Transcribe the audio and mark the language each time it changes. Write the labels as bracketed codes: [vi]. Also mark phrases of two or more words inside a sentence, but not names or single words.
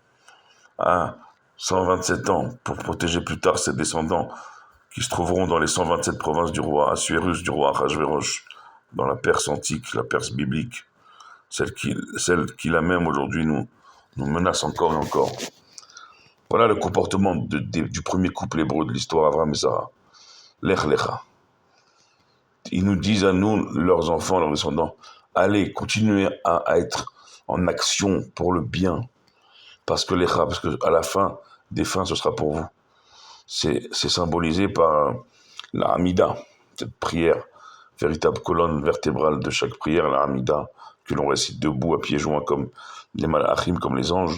[fr] À 127 ans pour protéger plus tard ses descendants qui se trouveront dans les 127 provinces du roi Assuérus, du roi Achashverosh, dans la Perse antique, la Perse biblique, celle qui la même aujourd'hui nous menace encore et encore. Voilà le comportement du premier couple hébreu de l'histoire, Avraham et Sarah. [he] לך לך. [fr] Ils nous disent à nous, leurs enfants, leurs descendants, allez, continuez à être en action pour le bien, parce que à la fin des fins, ce sera pour vous. C'est symbolisé par la Hamida, cette prière, véritable colonne vertébrale de chaque prière, la Hamida, que l'on récite debout à pieds joints comme les malachim, comme les anges.